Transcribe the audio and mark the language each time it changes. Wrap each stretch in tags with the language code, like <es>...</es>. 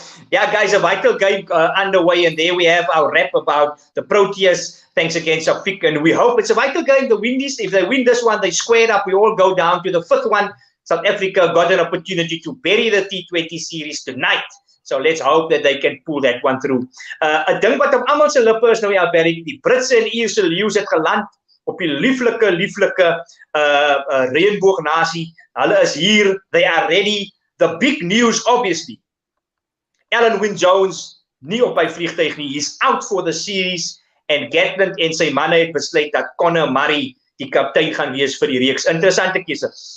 <en>Guys, a vital game underway, and there we have our wrap about the Proteas. Thanks again, Shafiq, and we hope it's a vital game. The Windies, if they win this one, they square up. We all go down to the 5th one. South Africa got an opportunity to bury the T20 series tonight. So let's hope that they can pull that one through.</en> <af>Ek dink wat op almal se lippe is nou Barry, die Britse en Ierse leeu's het geland op die lieflike reënboognasie. Hulle is hier,</af> <en>they are ready. The big news, obviously,</en> <af>Alan Wynne-Jones nie op by vliegtuig nie.</af> <en>He's out for the series,</en> <af>en Gatland en sy manne het besluit dat Conor Murray die kaptein gaan wees vir die reeks. Interessante keuse.</af>